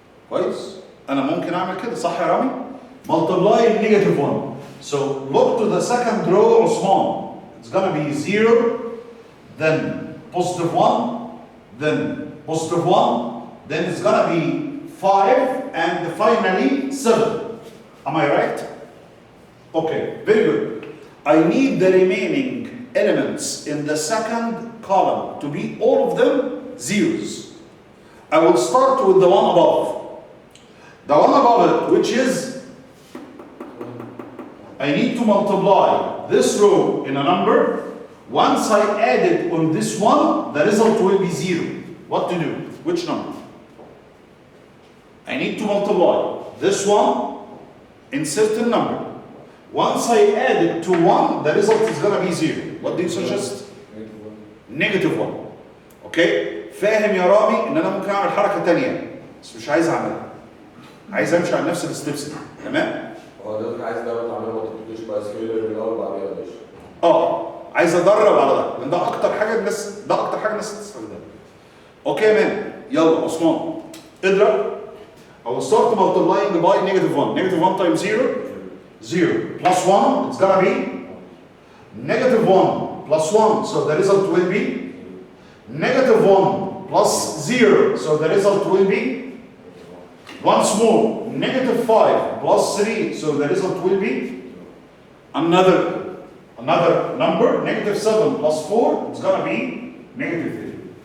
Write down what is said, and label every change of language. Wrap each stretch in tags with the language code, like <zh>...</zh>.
<ar>كويس؟ أنا ممكن أعمل كده، صح يا رامي؟</ar> <en>Multiply negative 1. So look to the second row, Osman. It's gonna be 0, then positive 1, then positive 1, then it's gonna be 5, and finally 7. Am I right? Okay, very good. I need the remaining elements in the second column to be all of them zeros. I will start with the one above. The one above it, which is, I need to multiply this row in a number. Once I add it on this one, the result will be 0. What to do? Which number? I need to multiply this one in certain number. Once I add it to 1, the result is going to be 0. What do you suggest? Negative 1. Okay?</en> <ar>فاهم يا رامي ان انا ممكن اعمل حركه ثانيه بس مش عايز اعملها. عايز امشي على نفس الستبس دي، تمام؟ حضرتك عايز دايما تعمل مالتيبيكيشن باي سكيلر الاول بعديها ماشي. عايز ادرب على ده لان ده اكتر حاجه الناس تستخدمها. اوكي مان، يلا عثمان اضرب.</ar> <en>I will start multiplying by negative 1. Negative 1 times 0, 0. Plus 1, it's gonna be negative 1 plus 1, so the result will be negative 1 plus 0, so the result will be once more negative 5 plus 3, so the result will be another number, negative 7 plus 4, it's gonna be negative 3.</en>